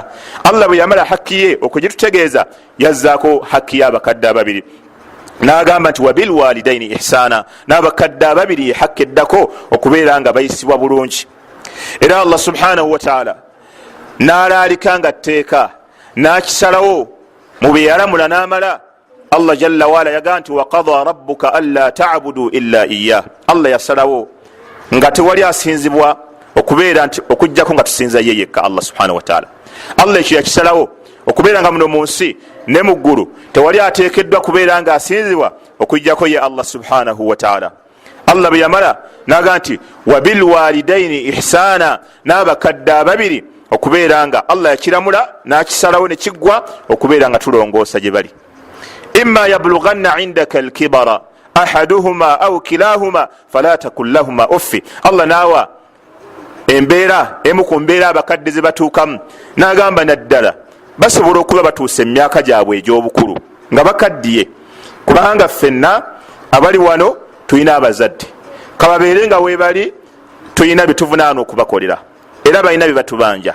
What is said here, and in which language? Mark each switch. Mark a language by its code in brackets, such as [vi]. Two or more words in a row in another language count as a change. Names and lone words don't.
[lg] Allah bwe yamala haqqi ye okugitutegeeza yazzaako haqqi y'abakadde ababiri, n'agamba nti [ar] وبالوالدين إحسانا. [lg] n'abakadde ababiri ye haqqi eddako okubeera nga bayisibwa bulungi. era Allah [ar] سبحانه وتعالى [lg] n'alaalika nga tteeka n'akisalawo mu bye yalamula n'amala. Allah [ar] جل وعلا [lg] yagamba nti [ar] وقضى ربك ألا تعبدوا إلا إياه. [lg] Allah yasalawo nga tewali asinzibwa okubeera nti okujjako nga tusinza ye yekka Allah [ar] سبحانه وتعالى. [lg] Allah ekyo yakisalawo okubeera nga muno mu nsi ne mu ggulu tewali ateekeddwa kubeera nga asinzibwa okujjako ye Allah [ar] سبحانه وتعالى. [lg] Allah bwe yamala n'agamba nti [ar] وبالوالدين إحسانا. [lg] n'abakadde ababiri okubeera nga Allah yakiramula n'akisalawo ne kiggwa okubeera nga tulongoosa gye bali. [ar] إما يبلغن عندك الكبر أحدهما أو كلاهما فلا تقل لهما أف. [lg] Allah nawa embeera emu ku mbeera abakadde ze batuukamu n'agamba naddala basobola okuba batuuse emyaka gyabwe egy'obukulu nga bakaddiye, kubanga ffenna abali wano tulina abazadde, kababeere nga weebali tulina bye tuvunaana okubakolera era balina bye batubanja.